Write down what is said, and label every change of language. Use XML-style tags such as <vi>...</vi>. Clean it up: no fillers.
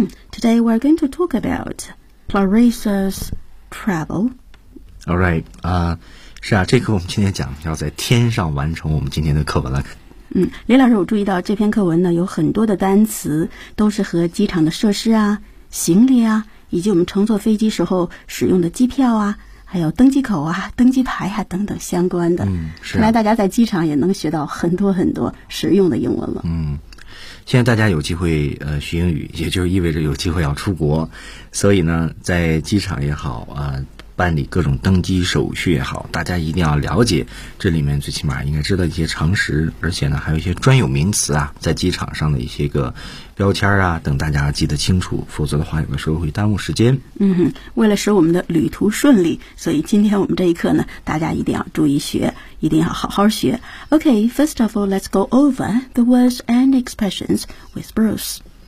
<en>Today we're going to talk about Clarissa's travel. All right.</en> <zh>是啊，这课我们今天讲要在天上完成我们今天的课文了。李老师，我注意到这篇课文呢有很多的单词都是和机场的设施啊、行李啊，以及我们乘坐飞机时候使用的机票啊，还有登机口啊、登机牌啊等等相关的。是啊，看来大家在机场也能学到很多很多实用的英文了。现在大家有机会学英语，也就是意味着有机会要出国，所以呢在机场也好啊，办理各种登机手续也好，大家一定要了解这里面最起码应该知道一些常识，而且呢还有一些专有名词啊，在机场上的一些个标签啊等，大家记得清楚，否则的话有的时候会耽误时间。为了使我们的旅途顺利，所以今天我们这一课呢大家一定要注意学，一定要好好学。</zh> <en>OK, first of all, let's go over the words and expressions with Bruce.</en>